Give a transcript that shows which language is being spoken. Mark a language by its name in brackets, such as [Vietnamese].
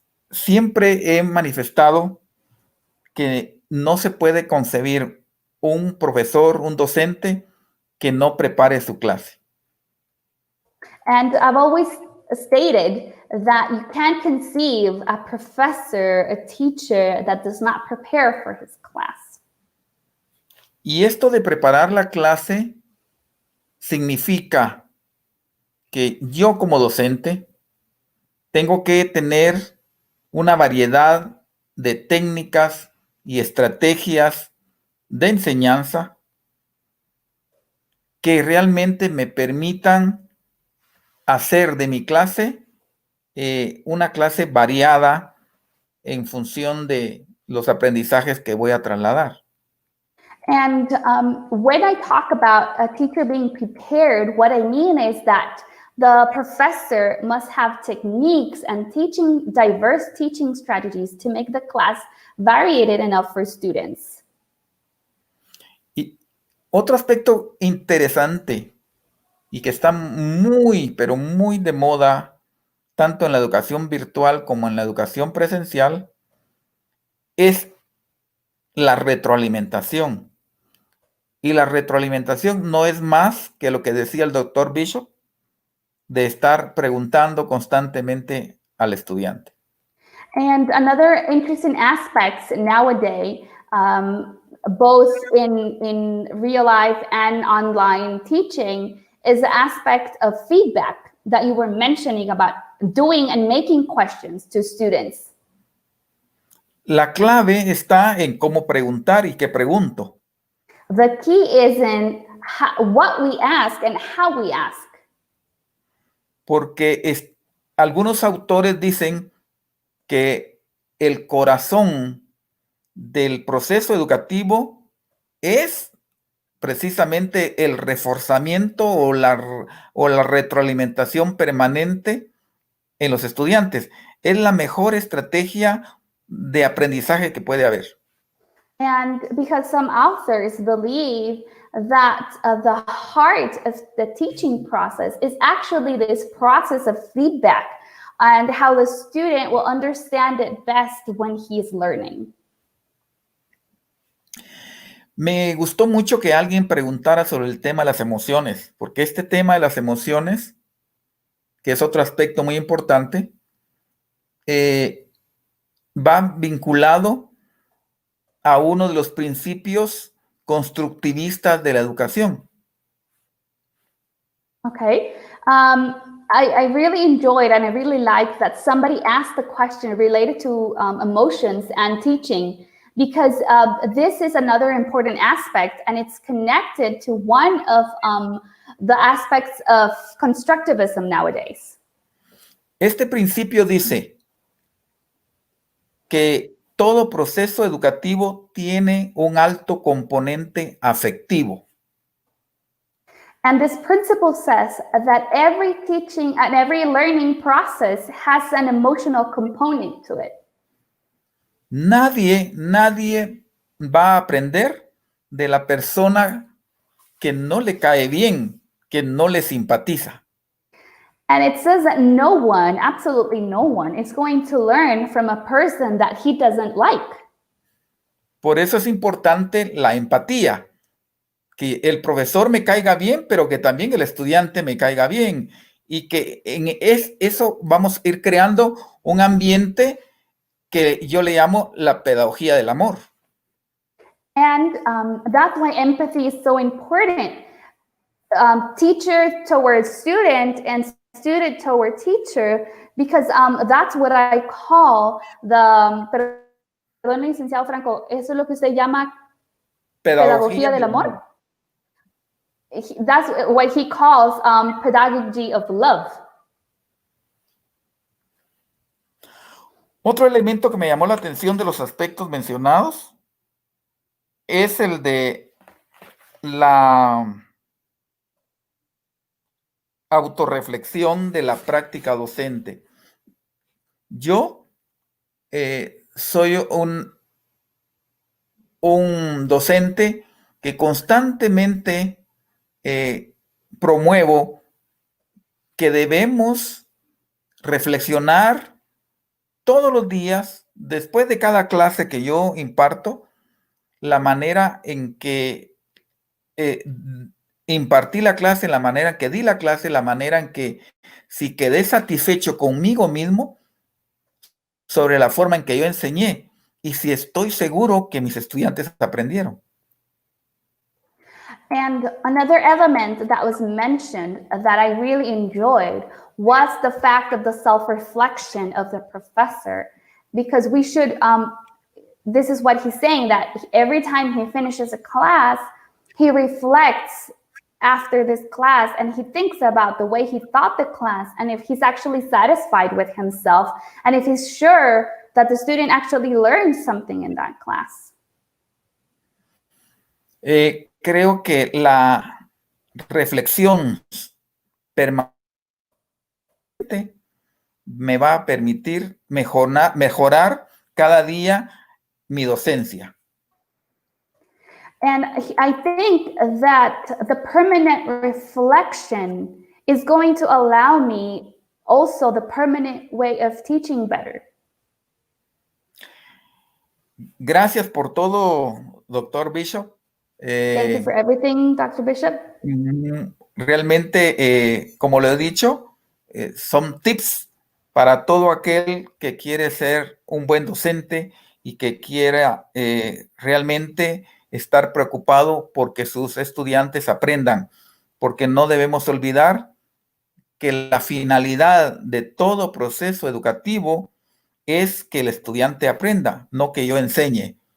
[Spanish] Siempre he manifestado que no se puede concebir un profesor, un docente, que no prepare su clase. [English] And I've always stated that you can't conceive a professor, a teacher, that does not prepare for his class. [Spanish] Y esto de preparar la clase significa que yo como docente tengo que tener una variedad de técnicas y estrategias de enseñanza que realmente me permitan hacer de mi clase una clase variada en función de los aprendizajes que voy a trasladar. [English] And when I talk about a teacher being prepared, what I mean is that the professor must have techniques and diverse teaching strategies to make the class varied enough for students. [Spanish] Y otro aspecto interesante y que está muy, pero muy de moda, tanto en la educación virtual como en la educación presencial, es la retroalimentación. Y la retroalimentación no es más que lo que decía el doctor Bishop, de estar preguntando constantemente al estudiante. [English] And another interesting aspect nowadays, both in real life and online teaching, is the aspect of feedback that you were mentioning about doing and making questions to students. [Spanish] La clave está en cómo preguntar y qué pregunto. [English] The key is in what we ask and how we ask. [Spanish] Porque algunos autores dicen que el corazón del proceso educativo es precisamente el reforzamiento o la retroalimentación permanente en los estudiantes. Es la mejor estrategia de aprendizaje que puede haber. [English] And because some authors believe that the heart of the teaching process is actually this process of feedback and how the student will understand it best when he is learning. [Spanish] Me gustó mucho que alguien preguntara sobre el tema de las emociones, porque este tema de las emociones, que es otro aspecto muy importante, va vinculado a uno de los principios constructivistas de la educación. [English] Okay. I really enjoyed and I really liked that somebody asked the question related to emotions and teaching, because this is another important aspect and it's connected to one of the aspects of constructivism nowadays. [Spanish] Este principio dice que todo proceso educativo tiene un alto componente afectivo. [English] And this principle says that every teaching and every learning process has an emotional component to it. [Spanish] Nadie va a aprender de la persona que no le cae bien, que no le simpatiza. [English] And it says that no one, absolutely no one, is going to learn from a person that he doesn't like. [Spanish] Por eso es importante la empatía, que el profesor me caiga bien, pero que también el estudiante me caiga bien. Y que eso vamos a ir creando un ambiente que yo le llamo la pedagogía del amor. [English] And that's why empathy is so important. Teacher towards student and student toward teacher, because that's what I call the, [Spanish] perdón, licenciado Franco, eso es lo que usted llama pedagogía del amor. [English] That's what he calls pedagogy of love. [Spanish] Otro elemento que me llamó la atención de los aspectos mencionados es el de la autorreflexión de la práctica docente. Yo soy un docente que constantemente promuevo que debemos reflexionar todos los días, después de cada clase que yo imparto, la manera en que impartí la clase, la manera en que di la clase, la manera en que si quedé satisfecho conmigo mismo sobre la forma en que yo enseñé y si estoy seguro que mis estudiantes aprendieron. [English] And another element that was mentioned that I really enjoyed was the fact of the self-reflection of the professor, because we should, this is what he's saying, that every time he finishes a class, he reflects after this class and he thinks about the way he taught the class and if he's actually satisfied with himself and if he's sure that the student actually learned something in that class. [Spanish] Creo que la reflexión permanente me va a permitir mejorar cada día mi docencia. [English] And I think that the permanent reflection is going to allow me also the permanent way of teaching better. [Spanish] Gracias por todo, doctor Bishop. [English] Thank you for everything, Dr. Bishop. [Spanish] Realmente, como lo he dicho, son tips para todo aquel que quiere ser un buen docente y que quiera realmente estar preocupado porque sus estudiantes aprendan, porque no debemos olvidar que la finalidad de todo proceso educativo es que el estudiante aprenda, no que yo enseñe.